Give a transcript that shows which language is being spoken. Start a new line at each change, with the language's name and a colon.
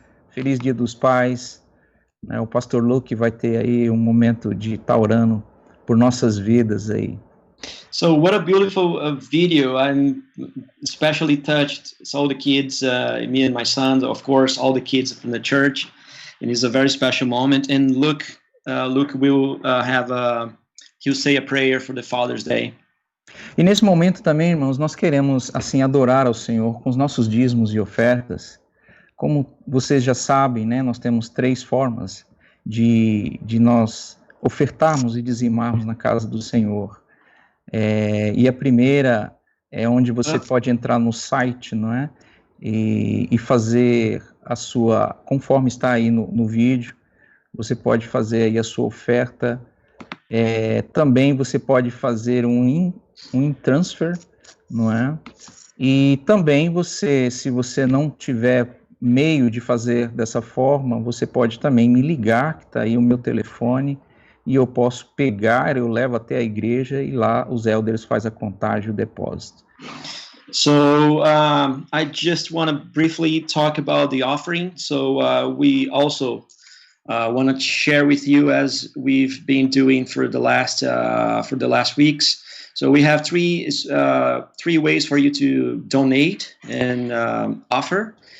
Portuguese: Feliz Dia dos Pais, né? O pastor Luke vai ter aí um momento de taurano por nossas vidas aí.
English: So what a beautiful video. I'm especially touched. It's all the kids, me and my son, of course, all the kids from the church. And it's a very special moment. And Luke will he'll say a prayer for the Father's Day.
Portuguese: E nesse momento também, irmãos, nós queremos assim adorar ao Senhor com os nossos dízimos e ofertas. Como vocês já sabem, né, nós temos 3 formas de nós ofertarmos e dizimarmos na casa do Senhor. E a primeira é onde você pode entrar no site, não é? E fazer a sua, conforme está aí no vídeo, você pode fazer aí a sua oferta. Também você pode fazer um transfer, não é? E também você, se você não tiver meio de fazer dessa forma, você pode também me ligar, que está aí o meu telefone, e eu posso pegar, eu levo até a igreja e lá os elders fazem a contagem, o depósito.
English: So I just want to briefly talk about the offering. So we also want to share with you, as we've been doing for the last weeks. So we have three ways for you to donate and offer.